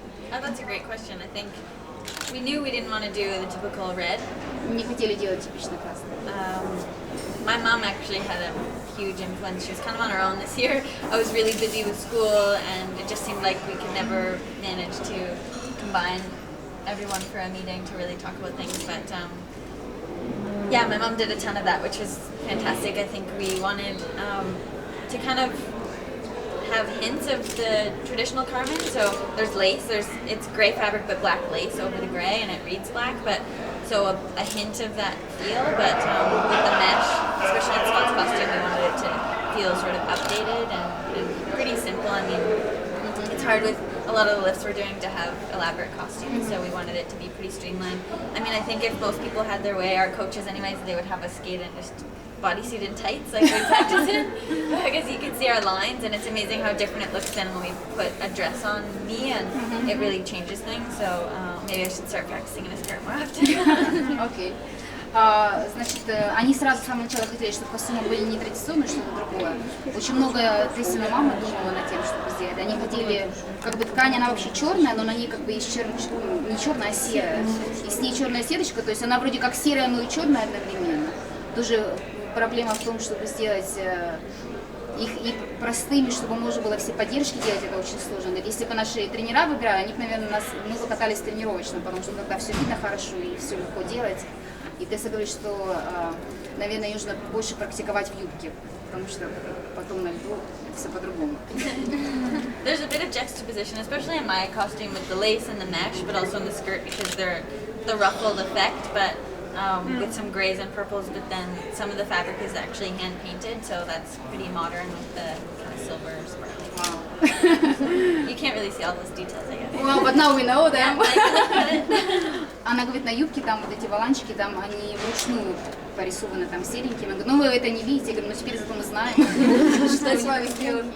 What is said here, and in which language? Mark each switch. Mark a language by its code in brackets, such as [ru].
[en] Oh, that's a great question. I think we knew we didn't want to do the typical red. [ru] Не хотели делать типичный красный. [en] My mom actually had a huge influence. She was kind of on her own this year. I was really busy with school, and it just seemed like we could never manage to combine everyone for a meeting to really talk about things. But yeah, my mom did a ton of that, which was fantastic. I think we wanted to kind of have hints of the traditional Carmen. So there's lace, it's gray fabric but black lace over the gray, and it reads black, but so a hint of that feel, but with the mesh, especially in Scott's costume, we wanted it to feel sort of updated and pretty simple. I mean, it's hard with a lot of the lifts we're doing to have elaborate costumes, so we wanted it to be pretty streamlined. I mean, I think if most people had their way, our coaches anyways, they would have us skate in just bodysuit and tights like we practice in, because you can see our lines, and it's amazing how different it looks then when we put a dress on me, and it really changes things. So maybe I should start practicing in a skirt more often. [ru] Окей. Значит, они сразу с самого начала хотели, чтобы костюмы были не традиционные, что-то другое. Очень много Тессина мама думала над тем, чтобы сделать. Они хотели, как бы ткань, она вообще черная, но на ней как бы есть не черная, а серая. И с ней черная сеточка, то есть она вроде как серая, но и черная одновременно. Тоже проблема в том, чтобы сделать их и простыми, чтобы можно было все поддержки делать, это очень сложно. Если бы наши тренера выбирали, они бы, наверное, мы бы катались тренировочно, потому что тогда все видно хорошо и все легко делать. И Тесса говорит, что, наверное, нужно больше практиковать в юбке, потому что потом на льду это все по-другому. [en] There's a bit of juxtaposition, especially in my costume with the lace and the mesh, but also in the skirt because they're the ruffled effect, but with some grays and purples, but then some of the fabric is actually hand painted, so that's pretty modern with the kind of silver sparkling. Wow. You can't really see all those details, I guess. Well, but now we know them. Yeah, [ru] Она говорит, на юбке там вот эти воланчики, там они вручную порисованы там серенькими. Я говорю, ну вы это не видите, я говорю, ну теперь зато мы знаем, что с вами сделано.